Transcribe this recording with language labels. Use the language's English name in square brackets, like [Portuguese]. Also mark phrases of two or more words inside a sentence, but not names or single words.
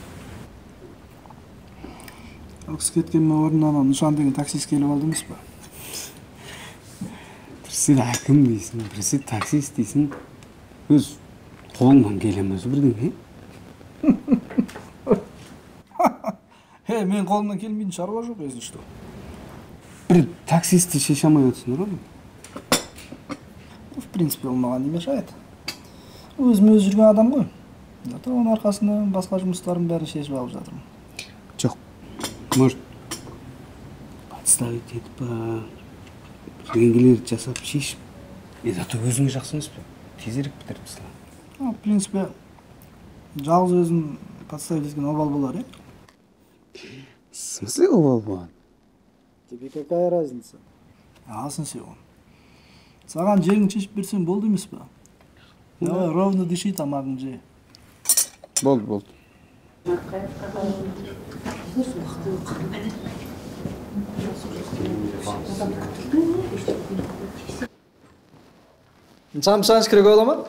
[Kazakh] Ол кісі кеткенмен орнынан Нышан деген таксист келіп алды емес па? Бірісі әкім дейсің, бірісі таксист дейсің. Өз қолыңнан келеміз бірдеңе. Мен қолымнан келмейтін шаруа жоқ, [Russian] если что. [Kazakh] Бір таксистті шеше алмай отырсыңдар ғой? [Russian] В принципе, [Kazakh] ол маған [Russian] не мешает. [Kazakh] Өзім жүрген адам ғой. Зато оның арқасында басқа жұмыстарын бәрін шешіп алып жатырмын. Жоқ. [Russian] Может, подставить [Kazakh] етіп па, бірдеңелер жасап шешіп. Зато өзіңе жақсы емес пе? Тезірек бітіріп тастаған. [Russian] В принципе, [Kazakh] жалғыз өзін подставить еткен обал болар, е? [Russian] В смысле [Kazakh] обал болар? [Russian] Тебе какая разница? [Kazakh] Алсын сен оны. Саған жерін шешіп берсем болды емес па? [Russian] Ровно дыши, [Kazakh] тамағын же. Болды. Нышан керек ола ма?